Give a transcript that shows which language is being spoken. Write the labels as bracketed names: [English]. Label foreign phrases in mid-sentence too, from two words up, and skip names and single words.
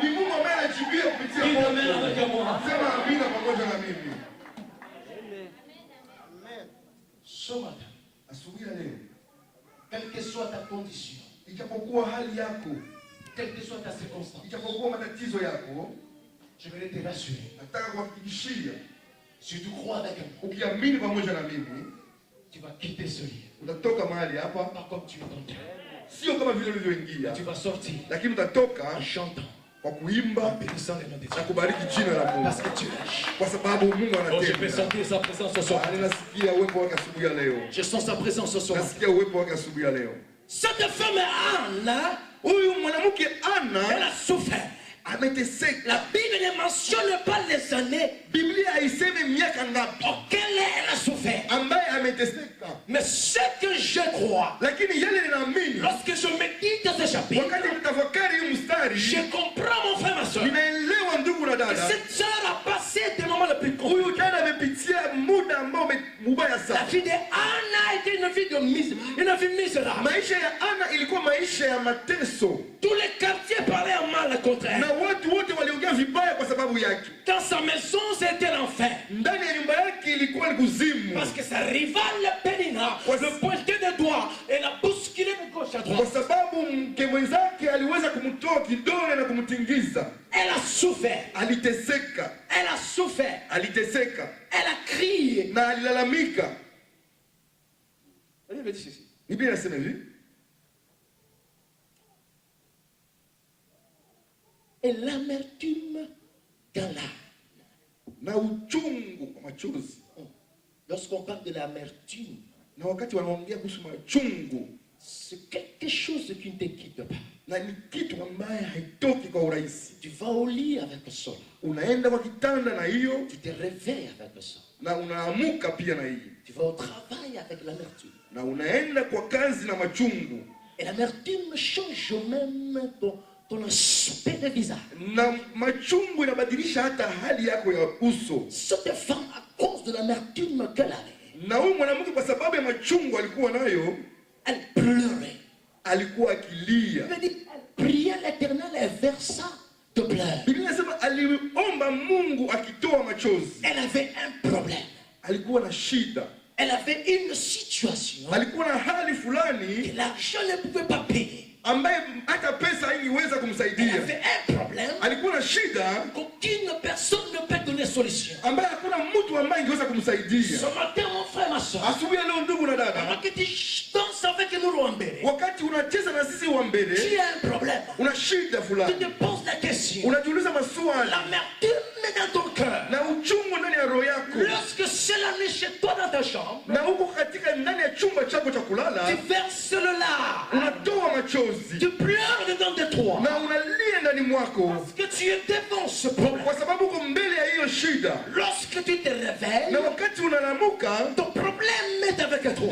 [Swahili] ni Mungu ambaye anajibia kupitia [French] Dis [Swahili] moto. [French] amen avec moi. [Swahili] Sema amina pamoja na mimi. [French] Ce matin, [Swahili] Asubuhi ya leo, [French] quelle que soit ta condition, [Swahili] ijapokuwa hali yako, [French] quelle que soit ta circonstance, [Swahili] ijapokuwa matatizo yako, [French] je vais te rassurer. [Swahili] nataka kuhakikishia, [French] Si tu crois avec moi, [Swahili] ukiamini pamoja na mimi, [French] tu vas quitter ce lieu. [Swahili] utatoka mahali hapa, [French] Pas comme tu es entré. [Swahili] sio kama vile ulivyoingia, [French] Tu vas sortir [Swahili] lakini utatoka [French] en chantant, [Swahili] kwa [French] en [Swahili] kuimba [French] bénissant le nom de [Swahili] na [French] Dieu. [Swahili] kubariki jina la Mungu, [French] Parce que tu lâches. [Swahili] kwa sababu Mungu [French] Oh, je peux [Swahili] anatenda. [French] sentir sa présence ce soir. [Swahili] Ninasikia uwepo wake asubuhi ya leo, [French] Je sens sa présence ce soir. [Swahili] nasikia uwepo wake asubuhi ya leo. [French] Cette femme Anne, [Swahili] Huyu mwanamke [French] elle [Swahili] Ana [French] a souffert. [Swahili] ameteseka. [French] La Bible ne mentionne pas les années [Swahili] Biblia haisemi miaka ngapi [French] auxquelles elle a souffert. [Swahili] ambaye ameteseka, [French] Mais ce que je crois, [Swahili] lakini yale ninaamini, [French] lorsque je médite dans ce chapitre, [Swahili] wakati nitafakari hii mstari, [French] je comprends mon frère, ma soeur. [Swahili] ninaelewa ndugu na dada, [French] Cette soeur a passé des moments les plus compliqués. [Swahili] huyu dada amepitia muda ambao mubaya [French] La [Swahili] sana. [French] vie de Anna était une vie de une vie misérable. [Swahili] Maisha ya Ana ilikuwa maisha ya mateso, [French] Tous les quartiers parlaient mal contre elle. [Swahili] na watu wote waliongea vibaya kwa sababu yake. [French] Dans sa maison, c'était l'enfer. [Swahili] Ndani ya nyumba yake ilikuwa ni kuzimu, [French] Parce que sa rivale Pénina le pointait de doigt et la bousculait de gauche à [Swahili] kwa [French] droite. [Swahili] sababu mke mwenzake aliweza kumtoa kidole na kumtingiza. [French] Elle a souffert. [Swahili] Aliteseka, [French] Elle a souffert. [Swahili] aliteseka [French] Elle a crié. [Swahili] na alilalamika. [French] Elle dit ceci. [Swahili] Biblia inasema hivi, [French] Et l'amertume dans l'âme. [Swahili] na uchungu kwa machozi. [French] Lorsqu'on parle de l'amertume, [Swahili] Na wakati wanaongea kuhusu machungu, [French] c'est quelque chose qui ne te quitte pas. [Swahili] na ni kitu ambaye haitoki kwa urahisi. [French] Tu vas au lit avec ça. [Swahili] Unaenda kwa kitanda na hiyo, [French] Tu te réveilles avec ça. [Swahili] na unaamuka pia na hiyo, [French] Tu vas au travail avec l'amertume. [Swahili] na unaenda kwa kazi na machungu, [French] Et l'amertume change même ton aspect de visage. [Swahili] na machungu inabadilisha hata hali yako ya uso. [French] Cette femme, à cause de l'amertume qu'elle avait, [Swahili] Na huyu mwanamke kwa sababu ya machungu alikuwa nayo, [French] elle pleurait. [Swahili] alikuwa akilia. [French] Elle dit, elle priait l'Éternel et versa de pleurs. [Swahili] Biblia inasema aliomba Mungu akitoa machozi. [French] Elle avait un problème. [Swahili] Alikuwa na shida, [French] Elle avait une situation [Swahili] alikuwa na hali fulani [French] que l'argent ne pouvait pas payer. [Swahili] ambaye hata pesa haingeweza [French] Elle [Swahili] kumsaidia. [French] avait un problème [Swahili] Alikuwa na shida [French] qu'aucune personne ne peut donner solution. [Swahili] ambaye hakuna mtu ambaye ingeweza [French] Ce [Swahili] kumsaidia. [French] matin, mon frère, ma soeur, [Swahili] Asubuhi ya leo, ndugu na [French] pendant [Swahili] dada, [French] que tu danses avec nous, Rwambere, [Swahili] wakati unacheza na sisi wa mbele, [French] tu as un problème. [Swahili] una shida [French] Tu [Swahili] fulani, [French] te poses la question. [Swahili] unajiuliza maswali [French] L'amertume est dans ton cœur. [Swahili] na uchungu ndani ya roho yako, [French] Lorsque cela n'est chez toi dans ta chambre, [Swahili] na uko katika ndani ya chumba chako cha kulala, [French] tu verses le lard. [Swahili] unatoa machozi [French] Tu pleures dedans de toi. [Swahili] na unalia ndani mwako, [French] Parce que tu es devant ce problème. [Swahili] kwa sababu uko mbele ya hiyo shida. [French] Lorsque tu te réveilles, [Swahili] Na wakati unalamuka, [French] ton problème est avec toi.